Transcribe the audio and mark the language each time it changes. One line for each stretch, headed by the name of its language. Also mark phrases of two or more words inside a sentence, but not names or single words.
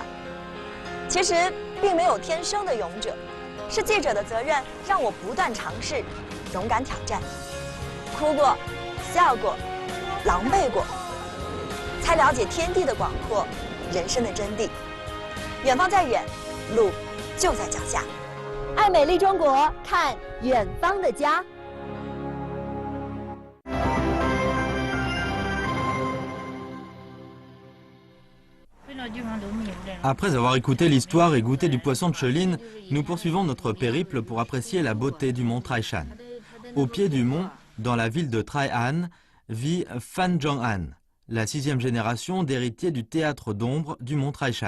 Chinese: 其实并没有天生的勇者，是记者的责任让我不断尝试，勇敢挑战，哭过。笑过，狼狈过，才了解天地的广阔，人生的真谛。远方再远，路就在脚下。爱美丽中国，看远方的家。
French: Après avoir écouté l'histoire et goûté du poisson de Chelin, nous poursuivons notre périple pour apprécier la beauté du mont Taishan. Au pied du mont, dans la ville de Traian, vit Fan Zhong'an, la 6e génération d'héritiers du théâtre d'ombre du Mont Taishan.